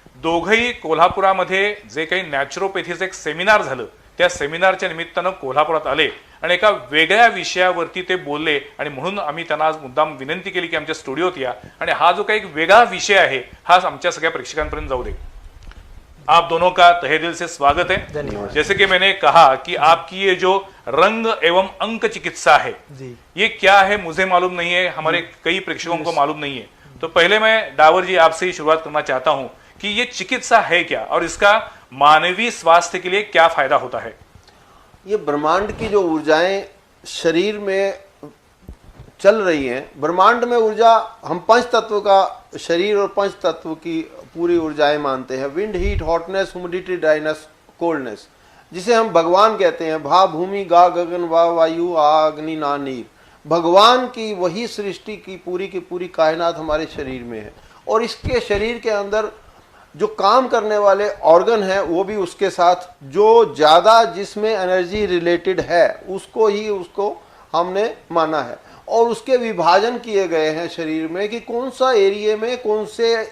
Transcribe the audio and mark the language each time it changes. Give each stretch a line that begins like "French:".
Marathi: दोघंही कोल्हापुरामध्ये जे काही नॅचरोपॅथीचं एक सेमिनार झालं त्या सेमिनारच्या निमित्तानं कोल्हापुरात आले आणि एका वेगळ्या विषयावरती ते बोलले. आणि म्हणून आम्ही त्यांना आज मुद्दाम विनंती केली की आमच्या स्टुडिओत या आणि हा जो काही एक वेगळा विषय आहे हा आमच्या सगळ्या प्रेक्षकांपर्यंत जाऊ दे.
Hindi: आप दोनों का तहे दिल से स्वागत है. जैसे कि मैंने कहा कि आपकी ये जो रंग एवं अंक चिकित्सा है ये क्या है मुझे मालूम नहीं है, हमारे कई प्रेक्षकों को मालूम नहीं है. तो पहले मैं डावर जी आपसे ही शुरुआत करना चाहता हूं कि ये चिकित्सा है क्या और इसका मानवीय स्वास्थ्य के लिए क्या फायदा होता है. ये ब्रह्मांड की जो ऊर्जाएं शरीर में चल रही हैं, ब्रह्मांड में ऊर्जा हम पंच तत्व का शरीर और पंच तत्व की पूरी ऊर्जाएं मानते हैं. Wind, heat, hotness, humidity, dryness, coldness, जिसे हम भगवान कहते हैं. भा, भूमि, गा, गगन, वा, वायु, आ, अग्नि, ना, नीर. भगवान की वही सृष्टि की पूरी कायनात हमारे शरीर में है और इसके शरीर के अंदर जो काम करने वाले ऑर्गन हैं वो भी उसके साथ, जो ज्यादा जिसमें एनर्जी रिलेटेड है उसको हमने माना है और उसके विभाजन किए गए हैं शरीर में कि कौन सा एरिया में कौन से